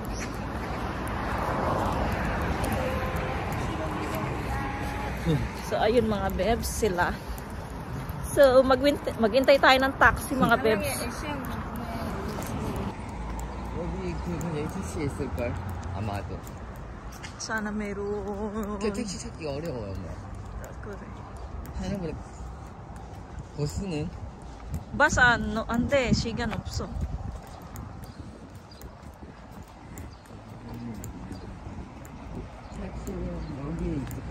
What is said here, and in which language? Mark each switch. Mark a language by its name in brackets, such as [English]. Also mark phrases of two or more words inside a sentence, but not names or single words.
[Filipino] So, ayun mga bebs sila. So, maghintay tayo ng taxi mga bebs. Sana meron. [Korean] 택시 찾기가 어려워요, 엄마. 그래. 하나보다 버스는? 버스 안 돼. 시간 없어. 택시는 여기 있을 거야.